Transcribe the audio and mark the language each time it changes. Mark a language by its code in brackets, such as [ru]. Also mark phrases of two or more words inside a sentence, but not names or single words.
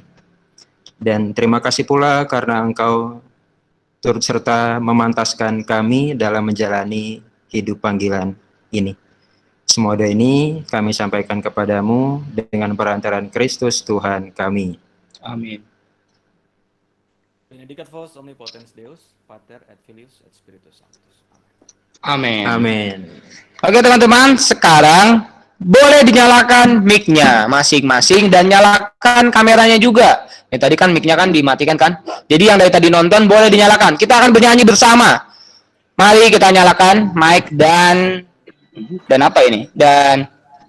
[id] Dan terima kasih pula karena Engkau turut serta memantaskan kami dalam menjalani hidup panggilan ini. Semua doa ini kami sampaikan kepadamu dengan perantaraan Kristus Tuhan kami. Amin. [la] Benedicat vos omnipotens Deus, Pater et Filius et Spiritus Sanctus. [id] Amin. Amin. Oke teman-teman, sekarang boleh dinyalakan mic-nya masing-masing dan nyalakan kameranya juga. Tadi kan mic-nya kan dimatikan kan. Jadi yang dari tadi nonton boleh dinyalakan. Kita akan bernyanyi bersama. Mari kita nyalakan mic dan apa ini?